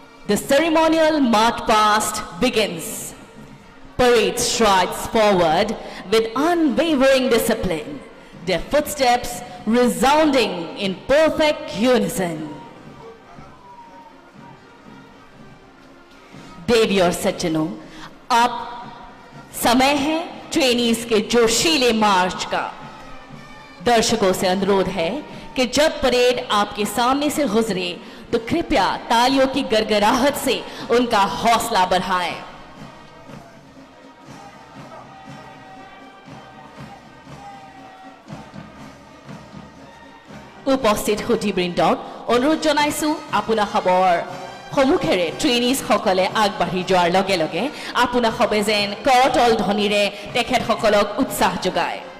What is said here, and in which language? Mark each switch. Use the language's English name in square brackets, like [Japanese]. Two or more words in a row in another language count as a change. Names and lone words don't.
[English] The ceremonial march past begins. Parade strides forward with unwavering discipline, their footsteps resounding in perfect unison. [Hindi] देवी और सज्जनों, अब समय है ट्रेनीज के जोशीले मार्च का। दर्शकों से अनुरोध है कि जब परेड आपके सामने से गुजरे तो कृपया तालियों की गड़गड़ाहट से उनका हौसला बढ़ाएं। [Assamese] उपस्थित সুধীবৃন্দক অনুৰোধ জনাইছো আপোনা খবৰ সমুখেৰে ট্ৰেইনিজ সকলে আগবাঢ়ি যোৱাৰ লগে লগে আপোনা সবে যেন কৰতল ধ্বনিৰে তেখেতসকলক উৎসাহ যোগায়।